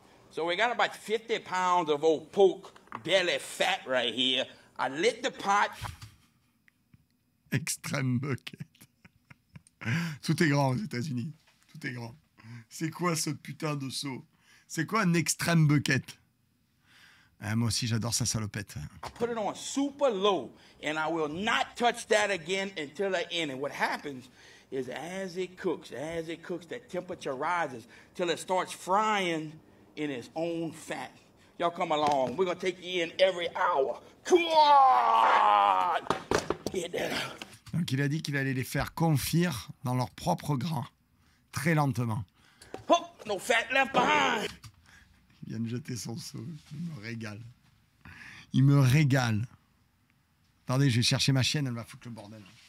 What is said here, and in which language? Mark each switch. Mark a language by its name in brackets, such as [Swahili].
[English] So we got about 50 pounds of old pork belly fat right here. I lit the pot. Extreme bucket. [French] Tout est grand aux États-Unis. Tout est grand. C'est quoi ce putain de seau? C'est quoi un [English] extreme bucket? [French] Moi aussi, j'adore sa salopette. [English] I put it on super low, and I will not touch that again until the end. And what happens is as it cooks, that temperature rises till it starts frying in its own fat. Y'all come along. We're going to take you in every hour. Come on! Get that out. [French] Donc, il a dit qu'il allait les faire confire dans leur propre gras, très lentement. [English] Oh, no fat left behind. [French] Il vient de jeter son seau. Il me régale. Il me régale. Attendez, je vais chercher ma chienne, elle va foutre le bordel.